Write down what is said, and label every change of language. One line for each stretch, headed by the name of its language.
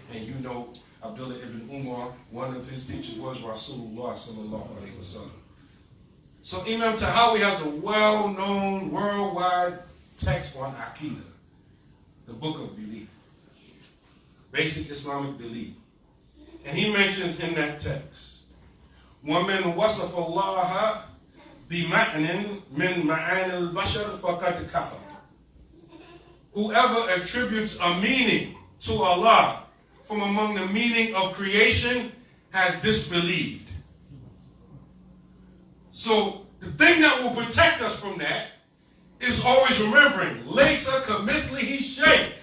English: And you know Abdullah ibn Umar, one of his teachers was Rasulullah sallallahu alayhi wa sallam. So Imam Tahawi has a well-known worldwide text on Aqidah, the book of belief, basic Islamic belief. And he mentions in that text,
Arabic: وَمَنْ وَصَفَ اللَّهَ بِمَعْنٍ مِنْ مَعَانِ الْبَشَرِ فَقَدْ كَفَرَ.
English: Whoever attributes a meaning to Allah from among the meaning of creation has disbelieved. So the thing that will protect us from that is always remembering, Laysa kamithlihi shay.